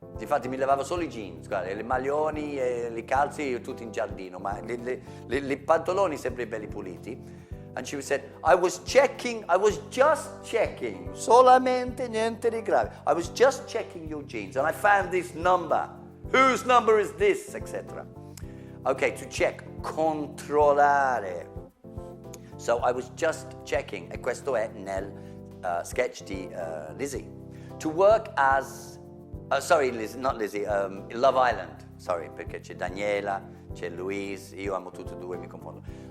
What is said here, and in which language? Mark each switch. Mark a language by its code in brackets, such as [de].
[it] Infatti mi lavavo solo i jeans, guarda, i maglioni e i calzi tutti in giardino, ma i pantaloni sempre belli puliti. [en] And she said, I was just checking, [it] solamente niente di grave. [en] I was just checking your jeans and I found this number. Whose number is this, etc. Okay, to check, controllare. So I was just checking, [it] e questo è nel sketch di Lizzie. [en] To work as, not Lizzie, Love Island. [it] Sorry, perché c'è Daniela, c'è Louise, io amo tutti e due, mi confondo.